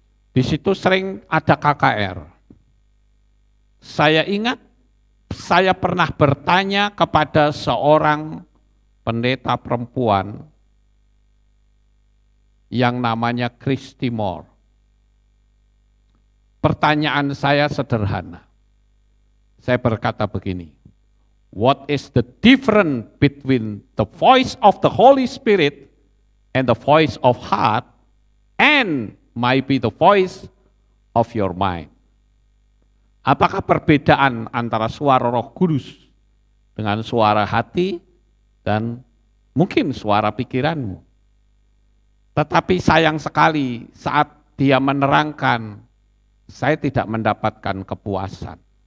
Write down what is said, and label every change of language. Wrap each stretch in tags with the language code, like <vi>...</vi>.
<id>Di situ sering ada KKR. Saya ingat saya pernah bertanya kepada seorang pendeta perempuan yang namanya Christy Moore. Pertanyaan saya sederhana. Saya berkata begini,</id> <en>what is the difference between the voice of the Holy Spirit and the voice of heart and maybe the voice of your mind?</en> <id>Apakah perbedaan antara suara Roh Kudus dengan suara hati dan mungkin suara pikiranmu? Tetapi sayang sekali saat dia menerangkan, saya tidak mendapatkan kepuasan.</id>